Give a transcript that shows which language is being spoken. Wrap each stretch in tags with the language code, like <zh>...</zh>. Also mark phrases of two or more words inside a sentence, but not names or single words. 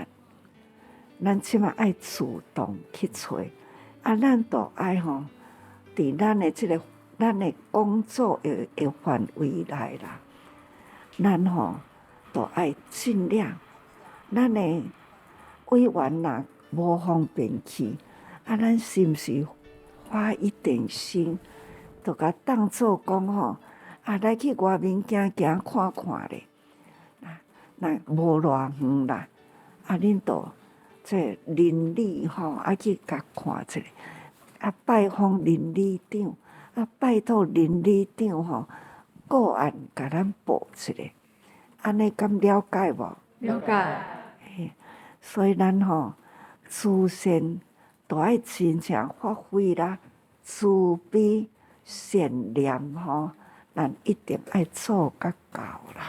<nan>咱即摆爱主动去找，咱都爱伫咱的工作的范围内啦，咱都爱尽量，咱的委员若无方便去，咱是毋是花一点心，就甲当作讲来去外面行行看看咧。若无偌远啦，恁都这邻里爱去甲看一下，拜访邻里长，拜托邻里长个案甲咱报一下，安尼敢了解无？了解。所以咱慈善都爱真正发挥啦，慈悲善念咱一定爱做甲到啦。</nan>